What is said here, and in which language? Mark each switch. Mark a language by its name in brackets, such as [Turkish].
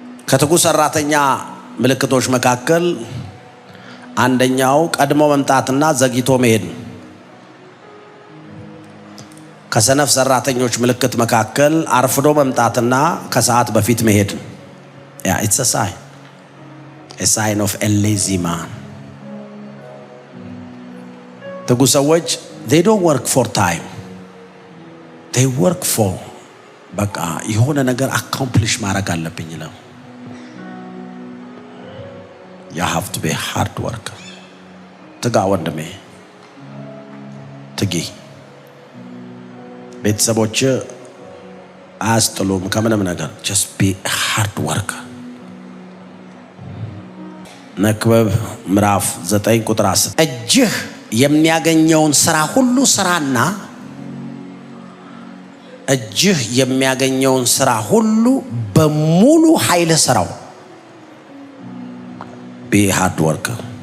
[Amharic] ከትጉ ሰራተኛ ምልክቶች መካከል አንደኛው ቀድሞ መምጣትና ዘግይቶ መሄድ ነው። ከሰነፍ ሰራተኞች ምልክት መካከል አርፍዶ መምጣትና ከሰዓት በፊት መሄድ ነው። [English] it's a sign of a lazy man. [Amharic] ትጉ ሰዎች [English] they don't work for time, they work for [Amharic] በቃ የሆነ ነገር [English] accomplish [Amharic] ማድረግ አለብኝ ነው። [English] You have to be a hard worker. [Amharic] ትጋ ወንድሜ፣ ትጊ። ቤተሰቦች አያስጥሉም ከምንም ነገር። [English] just be a hard worker. [Amharic] መክብብ ምዕራፍ 9 ቁጥር 10 እጅህ የሚያገኘውን ስራ ሁሉ ስራና እጅህ የሚያገኘውን ስራ ሁሉ በሙሉ ኃይል ስራው። [English] be a hard worker.